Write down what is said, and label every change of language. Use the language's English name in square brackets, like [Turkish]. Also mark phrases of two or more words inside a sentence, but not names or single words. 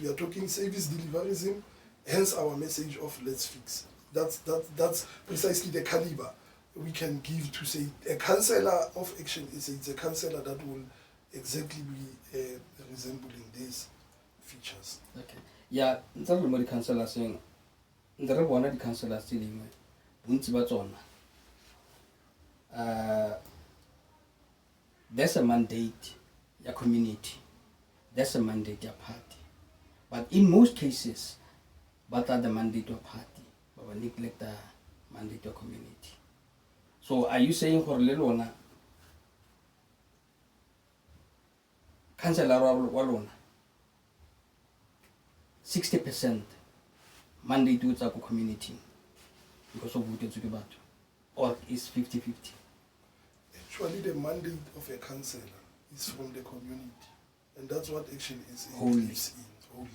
[English] We are talking service deliveryism, hence our message of let's fix. That's precisely the caliber we can give to say a councillor of Action SA. It's a councillor that will exactly be resembling these features. Okay. Yeah, [Tswana] ntse re mo di councillors eng ntse re bona di councillors tse dingwe bontsi ba tsona [English] there's a mandate ya community, there's a mandate ya party, but in most cases but are the mandate of party but we neglect the mandate of community. So are you saying [Tswana] gore le lona councillor wa lona [English] 60% mandate to the community because of voted to batho, or is 50-50? Actually, the mandate of a councillor is from the community, and that's what Action SA Wholly. believes in. Wholly.